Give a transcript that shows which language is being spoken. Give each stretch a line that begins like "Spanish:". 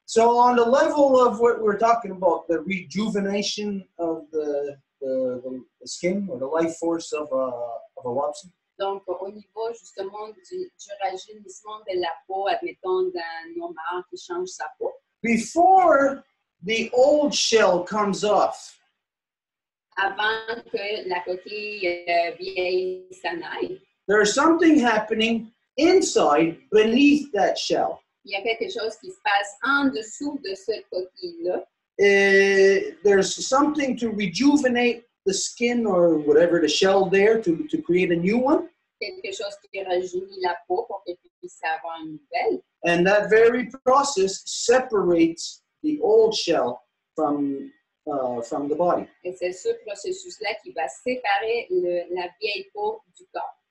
English: So on the level of what we're talking about, the rejuvenation of the skin or the life force of a wapsi.
French: Donc, au niveau justement du rajeunissement de la peau, admettons d'un homard qui change sa peau.
English: Before the old shell comes off,
French: avant que la coquille vieille s'en aille,
English: there's something happening inside, beneath that shell.
French: Il y a quelque chose qui se passe en dessous de cette coquille-là.
English: There's something to rejuvenate the skin or whatever the shell there to create a new one.
French: Quelque chose qui rajeunit la peau pour qu'elle puisse avoir une nouvelle.
English: And that very process separates the old shell from the body.
French: Et c'est ce processus-là qui va séparer la vieille peau du corps.